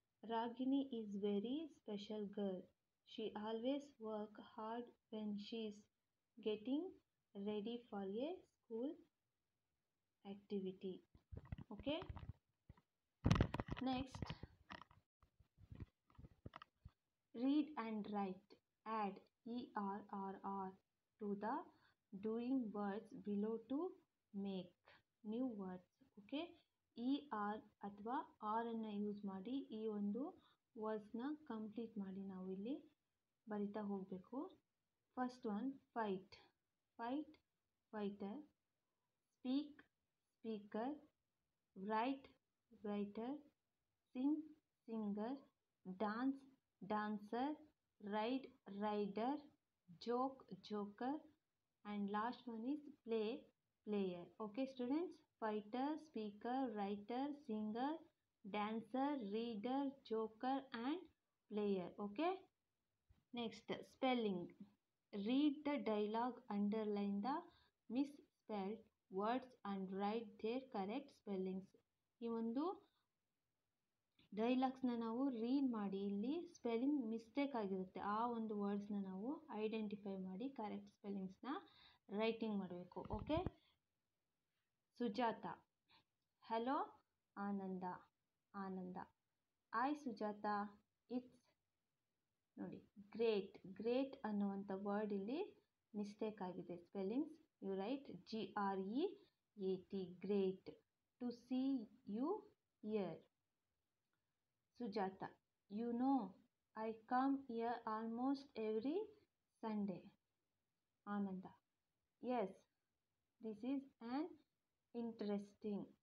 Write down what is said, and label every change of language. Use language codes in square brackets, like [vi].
[en] Ragini is very special girl. She always works hard when she's getting ready for a school activity. Okay, next, read and write. Add ERRR to the doing words below to make new words. [kn] Okay, ER ಅಥವಾ ಆರನ್ನು use ಮಾಡಿ ಈ ಒಂದು ವರ್ಡ್ಸ್ನ complete ಮಾಡಿ ನಾವು ಇಲ್ಲಿ ಬರಿತಾ ಹೋಗಬೇಕು. [en] First one, fight. Fight, fighter. Speak, speaker. Write, writer. Sing, singer. Dance, dancer. Ride, rider. Joke, joker. And last one is play, player. Okay students, fighter, speaker, writer, singer, dancer, reader, joker and player. Okay, next, spelling. Read the dialogue, underline the misspelled words and write their correct spellings. [kn] ಈ ಒಂದು ಡೈಲಾಗ್ಸ್ನ ನಾವು read ಮಾಡಿ ಇಲ್ಲಿ spelling mistake ಆಗಿರುತ್ತೆ ಆ ಒಂದು ವರ್ಡ್ಸ್ನ ನಾವು identify ಮಾಡಿ ಕರೆಕ್ಟ್ ಸ್ಪೆಲ್ಲಿಂಗ್ಸ್ನ ರೈಟಿಂಗ್ ಮಾಡಬೇಕು. [en] Okay, Sujata. Hello Ananda, Ananda. I Sujata, it's ನೋಡಿ great. [kn] ಗ್ರೇಟ್ ಅನ್ನುವಂಥ ವರ್ಡ್ ಇಲ್ಲಿ ಮಿಸ್ಟೇಕ್ ಆಗಿದೆ spellings. [en] You write GREAT, great. To see you here. Sujata, you know, I come here almost every Sunday. Ananda, yes, this is an interesting.